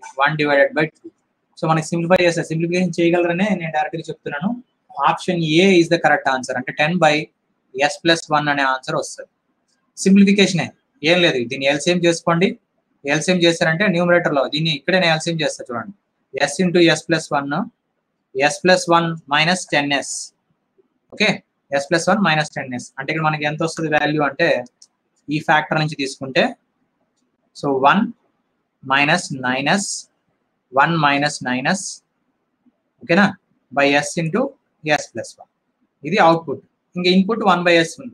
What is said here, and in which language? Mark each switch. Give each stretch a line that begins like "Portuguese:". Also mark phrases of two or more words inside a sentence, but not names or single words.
Telugu: 1/2. సో మనకి సింప్లిఫై చేస్తే సింప్లిఫికేషన్ చేయగలరనే నేను డైరెక్ట్గా చెప్తున్నాను.
English: option A is the correct answer.
Telugu: అంటే 10/s + 1 అనే ఆన్సర్ వస్తుంది. సింప్లిఫికేషన్ ఏం లేదు, దీన్ని ఎల్సిఎం చేసుకోండి. ఎల్సిఎం చేస్తారంటే న్యూమరేటర్ లో దీన్ని ఇక్కడే నేను ఎల్సిఎం చేస్తా చూడండి. s × s + 1 s + 1 - 10s. ఓకే, s + 1 - 10s అంటే ఇక్కడ మనకి ఎంత వస్తుంది వాల్యూ అంటే ఈ ఫ్యాక్టర్ నుంచి తీసుకుంటే సో 1 - 9s 1 - 9s ఓకేనా బై s × s + 1. ఇది అవుట్పుట్. ఇంకా ఇన్పుట్ 1/s ఉంది.